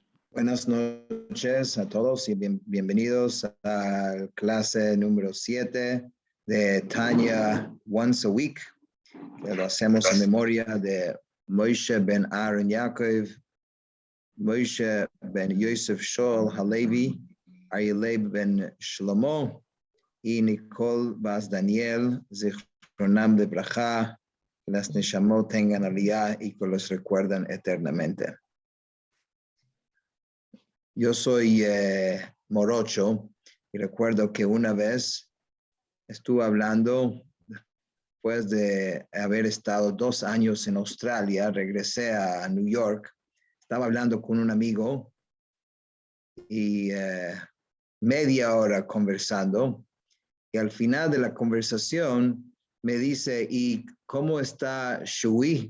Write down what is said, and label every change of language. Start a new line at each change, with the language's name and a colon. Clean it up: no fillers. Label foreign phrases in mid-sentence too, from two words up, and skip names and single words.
Spanish: Buenas noches a todos y bienvenidos a la clase número 7 de Tanya Once a Week, que lo hacemos en memoria de Moshe ben Aaron Yaakov, Moshe ben Yosef Shaul Halevi, Aryaleib ben Shlomo y Nicole Bas Daniel,
Hebrew: זכרונם לברכה,
Spanish: que las Neshamot tengan aliyah y que los recuerdan eternamente. Yo soy morocho y recuerdo que una vez estuve hablando, después de haber estado 2 años en Australia, regresé a New York, estaba hablando con un amigo y media hora conversando y al final de la conversación me dice, ¿y cómo está Shui?